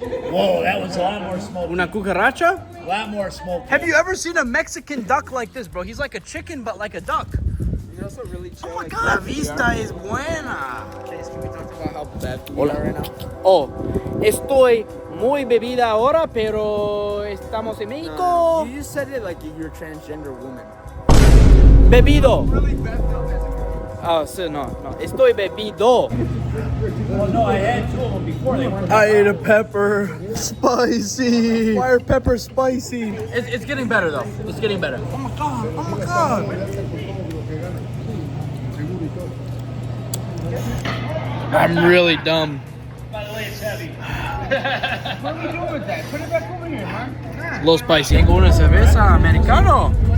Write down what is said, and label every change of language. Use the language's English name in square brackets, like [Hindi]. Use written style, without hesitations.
[English] Whoa, that was a lot more smoke. [Spanish] Una cucaracha? [English] A lot more smoke. Have you ever seen a Mexican duck like this, bro? He's like a chicken, but like a duck. You also really chill. Oh my God. [Spanish] La vista es buena. [English] Chase, can we talk about how bad we [Spanish] Hola. [English] are right now? [Spanish] Oh, estoy muy bebida ahora, pero estamos en México. [English] You just said it like you're a transgender woman. [Spanish] Bebido. [English] Really bad though. [Spanish] Oh, sí, no. Estoy bebido. [English] Well, no, I had two of them before they weren't. I ate a pepper. Spicy. Why are peppers spicy? It's getting better, though. It's getting better. Oh my God. Oh my God. I'm really dumb. By the way, it's heavy. What are we doing with that? Put it back over here, man. A little spicy. [Spanish] Tengo una cerveza americano.